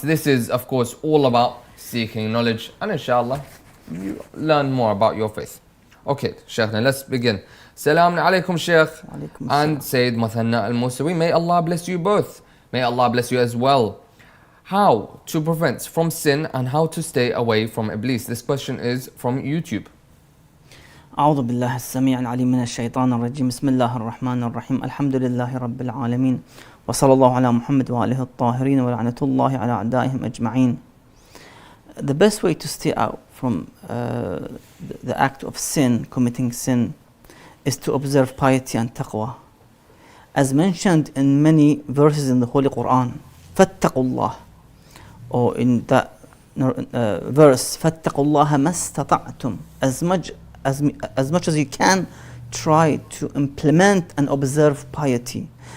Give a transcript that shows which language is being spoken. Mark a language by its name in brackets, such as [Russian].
[English] This is, of course, all about seeking knowledge, and inshallah, you learn more about your faith. Okay, Sheikh, now let's begin. Salaam alaikum, Sheikh, and Sayyid Muthanna al-Musawi. May Allah bless you both. May Allah bless you as well. How to prevent from sin and how to stay away from Iblis? This question is from YouTube. [Arabic] أعوذ بالله السميع العليم من الشيطان الرجيم بسم الله الرحمن الرحيم الحمد لله رب العالمين وصلى الله على محمد وآله الطاهرين ولعنة الله على أعدائهم أجمعين. [English] The best way to stay out from the act of sin, committing sin, is to observe piety and taqwa. As mentioned in many verses in the Holy Quran, [Arabic] فَاتَّقُوا اللَّهِ, [English] or in that verse, [Arabic] فَاتَّقُوا اللَّهَ مَا اسْتَطَعْتُمْ, [English] as much as you can, try to implement and observe piety.